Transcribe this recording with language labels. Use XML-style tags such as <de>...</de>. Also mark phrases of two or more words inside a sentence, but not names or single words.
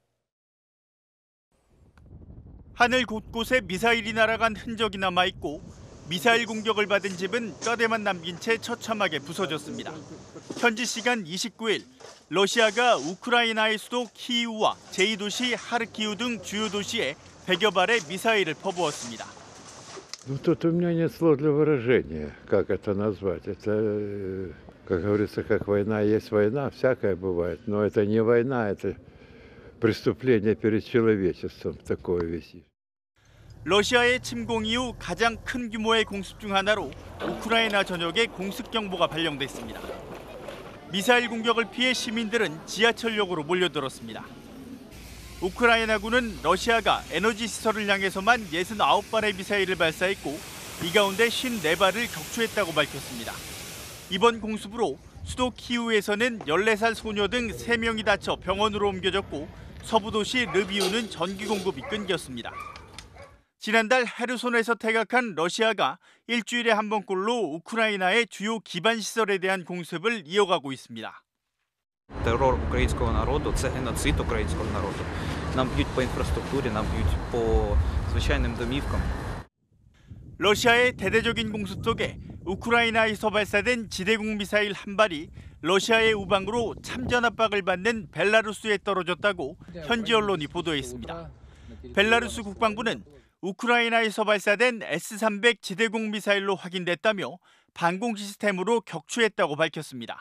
<ko>하늘 곳곳에 미사일이 날아간 흔적이 남아있고 미사일 공격을 받은 집은 뼈대만 남긴 채 처참하게 부서졌습니다. 현지 시간 29일 러시아가 우크라이나의 수도 키이우와 제2도시 하르키우 등 주요 도시에 100여 발의 미사일을 퍼부었습니다.</ko> <ru>Тут у меня нет слов для выражения, как это назвать. Это, как говорится, как война есть война, всякое бывает. Но это не война, это преступление перед человечеством, такое вещь.</ru> <ko>러시아의 침공 이후 가장 큰 규모의 공습 중 하나로 우크라이나 전역에 공습 경보가 발령됐습니다. 미사일 공격을 피해 시민들은 지하철역으로 몰려들었습니다. 우크라이나군은 러시아가 에너지 시설을 향해서만 69발의 미사일을 발사했고 이 가운데 54발을 격추했다고 밝혔습니다. 이번 공습으로 수도 키이우에서는 14살 소녀 등 3명이 다쳐 병원으로 옮겨졌고 서부 도시 르비우는 전기 공급이 끊겼습니다. 지난달 헤르손에서 퇴각한 러시아가 일주일에 한 번꼴로 우크라이나의 주요 기반 시설에 대한 공습을 이어가고 있습니다.</ko> <uk>Терор українського народу – це геноцид українського народу. Нам б'ють по інфраструктурі, нам б'ють по звичайним домівкам.</uk> <ko>러시아의 대대적인 공습 속에 우크라이나에서 발사된 지대공 미사일 한 발이 러시아의 우방으로 참전 압박을 받는 벨라루스에 떨어졌다고 현지 언론이 보도했습니다. 벨라루스 국방부는 우크라이나에서 발사된 S-300 지대공 미사일로 확인됐다며 방공 시스템으로 격추했다고 밝혔습니다.</ko>